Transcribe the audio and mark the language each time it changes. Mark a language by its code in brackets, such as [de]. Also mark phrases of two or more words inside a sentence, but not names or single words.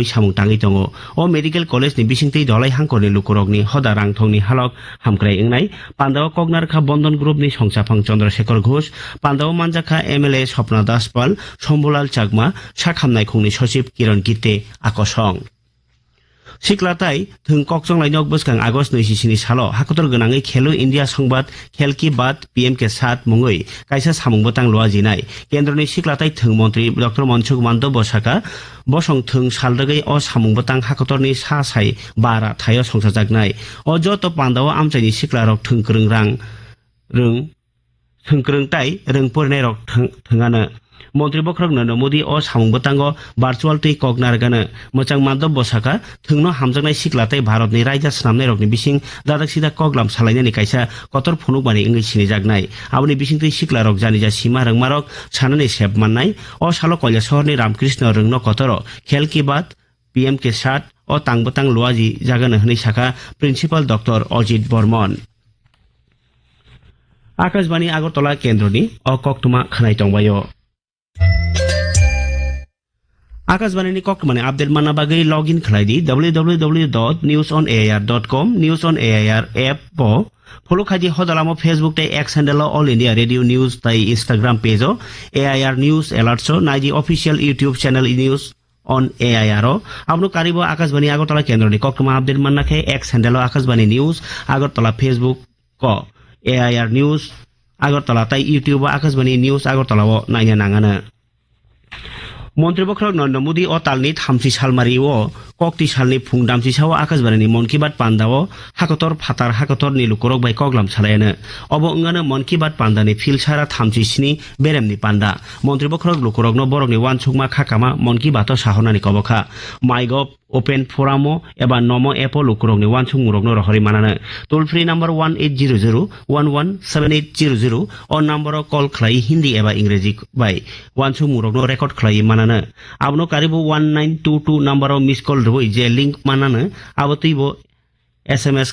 [trp] सामुं ताङै दङ अ [en] medical college [trp] नि बिसिंथि धलाई हांकरनि लुकुरगनि हदा रांथंनि हालक हामक्राय इंनाय पान्दाव कगनारखा बंधन ग्रुपनि संसाफां चंद्रशेखर घोष पान्दाव मानजाखा एमएलए स्वप्ना दासपाल शम्भुलाल चाकमा साखामनाय खुंनि सचिव किरण गिते आकसं सिक्लाताई थों कक्सं लाइनक बसखां आगस्ट 29 सालो हाखतर गोनाङै खेलो इंडिया संबाद खेल की बात पीएम के साथ मुङै काइसा सामुंबो तां लुआजिनाय केन्द्रनि सिक्लाताई थों मंत्री डॉक्टर मनसुख मान्डो बसाका बसं थों सालदगै अ सामुंबो तां हाखतरनि सा साइ बारा थायो संसाजागनाय अ जत पान्दाव आमचाइनि सिक्लारक थोंkreng rang reng थोंkreng ताइ रोंफोरनाय रक थोंगानो মন্ত্রী বখরক নরেন্দ্র মোদী ও সামুং বতাঙ্গ ভার্চুয়াল তুই কক নারগাनो मोजां मानदब बसाखा थोंनो हामजांनाय सिख्लाथाय भारतनि रायजा स्नामनाय रकनि बिसिं दादाक सिदा कग्लाम सालायनायनि कायसा कतर फुनुकमानि इंगै सिनि जागनाय आबनि बिसिं तुइ सिख्ला रक जानिजा सीमा रंमारक सानानै सेब माननाय ओ सालो कल्या शहरनि रामकृष्ण रंनो कतर खेल की बात पीएम के साथ ओ तांगबतांग लुआजी जागानो हनै साखा प्रिन्सिपाल डॉक्टर अजित बर्मन आकाशवाणी आगरतला केन्द्रनि अ कक्तुमा खोनाय दंबायो आकाशवाणी कक्तुमानि आपडेट मानना बागै [en] log in [trp] खालायदि www.newsonair.com न्यूज ऑन एआईआर ऐप पो फलो खादि हदालामो फेसबुक ते एक्स हैंडल ऑल इंडिया रेडियो न्यूज तै इंस्टाग्राम पेजो एआईआर न्यूज अलर्ट्स नाइदि [en] official YouTube channel [trp] न्यूज ऑन एआईआर आपनो कारिबो आकाशवाणी आगरतला केन्द्रनि कक्तुमा आपडेट माननाखे एक्स हैंडल आकाशवाणी न्यूज आगरतला फेसबुक को एआईआर न्यूज आगरतला तै यूट्यूब आकाशवाणी न्यूज आगरतला नायनो नाङानो मन्त्री बखरक नरेन्द्र मोदी ओ तालनि थामथि सालमारि ओ कक्ति सालनि फुं दामसि साव आकाशबारिनि मन की बात पान्दाओ हाकतर फातार हाकतर निलुकरक बाय कग्लाम सालायानो अब अंगानो मन की बात पान्दानि फिलसारा थामथि स्नि बेरेमनि पान्दा मन्त्री बखरक लुकरकनो बरकनि वानसुकमा खाकामा मन की बात साहनानि कबखा माइगव [en] open forum [trp] एबा नमो एपो लुकरकनि वानसुक मुरकनो रहरि मानानो [en] toll free number [trp] 1800117800 ओ नम्बर कल खलाई हिन्दी एबा इंग्रेजी बाय वानसुक मुरकनो रेकर्ड खलाई मानानो आबनो कारिबो 1922 नम्बर [en] missed call [trp] रबो जे लिंक मानानो आबतैबो एसएमएस